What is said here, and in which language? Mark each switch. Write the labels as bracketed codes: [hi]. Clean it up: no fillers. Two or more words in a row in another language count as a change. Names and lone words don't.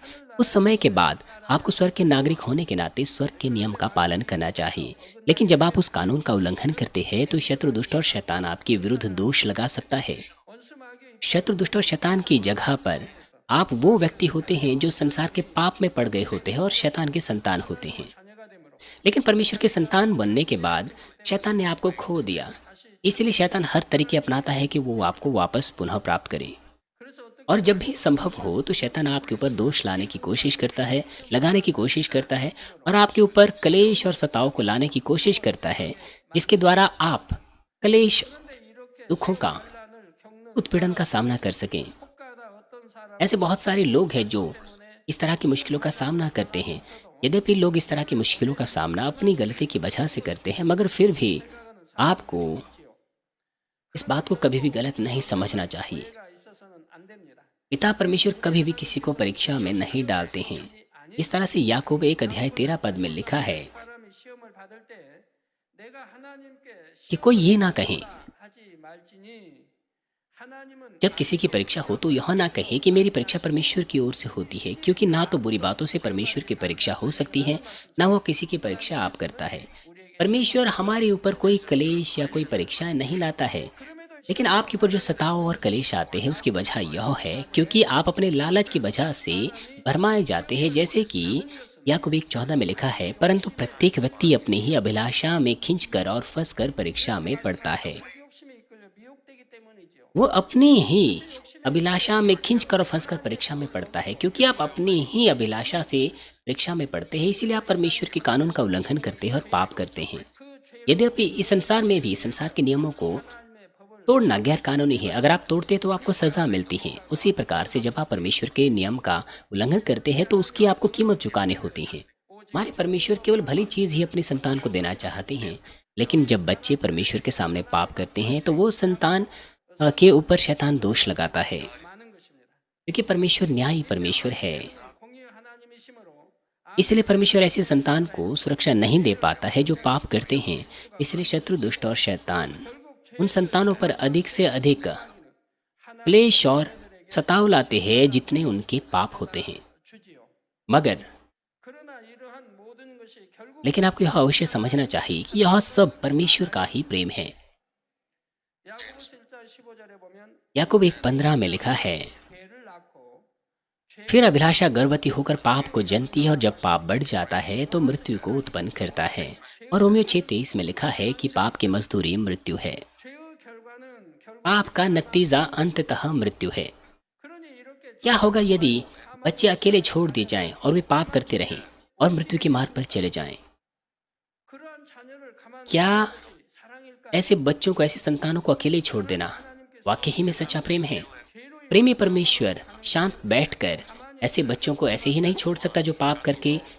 [hi] उस समय के बाद आपको स्वर्ग के नागरिक होने के नाते स्वर्ग के नियम का पालन करना चाहिए। लेकिन जब आप उस कानून का उल्लंघन करते हैं, तो शत्रु, दुष्ट और शैतान आपके विरुद्ध दोष लगा सकता है। [ko] 원수마귀의 [hi] शत्रु, दुष्ट और शैतान की जगह पर आप वो व्यक्ति होते हैं जो संसार के पाप में पड़ गए होते हैं और शैतान के संतान होते हैं। [ko] 자녀가 되므로 [hi] लेकिन परमेश्वर के संतान बनने के बाद शैतान ने आपको खो दिया, इसलिए शैतान हर तरीके अपनाता है कि वो आपको वापस पुनः प्राप्त करे। [ko] 그래서 어떻게 [hi] और जब भी संभव हो तो शैतान आपके ऊपर दोष लाने की कोशिश करता है, लगाने की कोशिश करता है, और आपके ऊपर क्लेश और सताव को लाने की कोशिश करता है, जिसके द्वारा आप क्लेश, [ko] 이렇게 [hi] दुखों का, [ko] 환란을 겪는 [hi] उत्पीड़न का सामना कर सकें। [ko] 혹가다 어떤 사람 [hi] ऐसे बहुत सारे लोग हैं जो इस तरह की मुश्किलों का सामना करते हैं। यद्यपि लोग इस तरह की मुश्किलों का सामना अपनी गलती की वजह से करते हैं, मगर फिर भी आपको इस बात को कभी भी गलत नहीं समझना चाहिए। [ko] 가 있어서는 안 됩니다. [hi] पिता परमेश्वर कभी भी किसी को परीक्षा में नहीं डालते हैं। इस तरह से याकूब 1:13 में लिखा है [ko] 사람이 시험을 받을 때 내가 하나님께 [hi] कि कोई ये ना कहे, [ko] 하지 말지니 하나님은 [hi] जब किसी की परीक्षा हो तो यह ना कहे कि मेरी परीक्षा परमेश्वर की ओर से होती है, क्योंकि ना तो बुरी बातों से परमेश्वर की परीक्षा हो सकती है, ना वो किसी की परीक्षा आप करता है। परमेश्वर हमारे ऊपर कोई क्लेश या कोई परीक्षाएं नहीं लाता है, लेकिन आपके ऊपर जो सताव और क्लेश आते हैं उसकी वजह यह है क्योंकि आप अपने लालच की वजह से भरमाए जाते हैं। जैसे कि याकूब 1:14 में लिखा है, परंतु प्रत्येक व्यक्ति अपनी ही अभिलाषा में खींचकर और फंसकर परीक्षा में पड़ता है। [ko] 욕심에 이끌려 미혹되기 때문이지요. [hi] वो अपनी ही अभिलाषा में खींचकर और फंसकर परीक्षा में पड़ता है, क्योंकि आप अपनी ही अभिलाषा से परीक्षा में पड़ते हैं, इसीलिए आप परमेश्वर के कानून का उल्लंघन करते हैं और पाप करते हैं। यद्यपि इस संसार में भी संसार के नियमों को [ko] 하나님의 법을 [hi] तोड़ना गैर कानूनी है। अगर आप तोड़ते हैं तो आपको सज़ा मिलती है। उसी प्रकार से जब आप परमेश्वर के नियम का उल्लंघन करते हैं तो उसकी आपको कीमत चुकानी होती है। हमारे परमेश्वर केवल भली चीज़ ही अपनी संतान को देना चाहते हैं, लेकिन जब बच्चे परमेश्वर के सामने पाप करते हैं तो वो संतान के ऊपर शैतान दोष लगाता है, [ko] 많은 것입니다. [hi] क्योंकि परमेश्वर न्यायी परमेश्वर है। [ko] 공의 하나님이시므로 [hi] इसलिए परमेश्वर ऐसी संतान को सुरक्षा नहीं दे पाता है जो पाप करते हैं। इसलिए शत्रु, दुष्ट और शैतान उन संतानों पर अधिक से अधिक क्लेश और सताव लाते हैं जितने उनके पाप होते हैं। [ko] 주지요. [hi] मगर [ko] 그러나 이러한 모든 것이 결국 [hi] लेकिन आपको यह अवश्य समझना चाहिए कि यह सब परमेश्वर का ही प्रेम है। [ko] 야고보서 1장 15절에 보면 [hi] याकूब 1:15 में लिखा है, [ko] 죄를 낳고 [hi] फिर अभिलाषा गर्भवती होकर पाप को जनती है और जब पाप बढ़ जाता है तो मृत्यु को उत्पन्न करता है। और रोमियो 6:23 में लिखा है कि पाप की मजदूरी मृत्यु है। [ko] 죄의 결과는 결국 [hi] पाप का नतीजा अंततः मृत्यु है। [ko] 그러니 이렇게 [hi] क्या होगा यदि बच्चे अकेले छोड़ दिए जाएं और वे पाप करते रहें और मृत्यु के मार्ग पर चले जाएं? [ko] 그러한 자녀를 가만 [hi] क्या [ko] 사랑일까? [hi] ऐसे बच्चों को, ऐसी संतानों को अकेले छोड़ देना वाकई ही में सच्चा प्रेम है? प्रेमी परमेश्वर शांत बैठकर ऐसे बच्चों को ऐसे ही नहीं छोड़ सकता जो पाप करके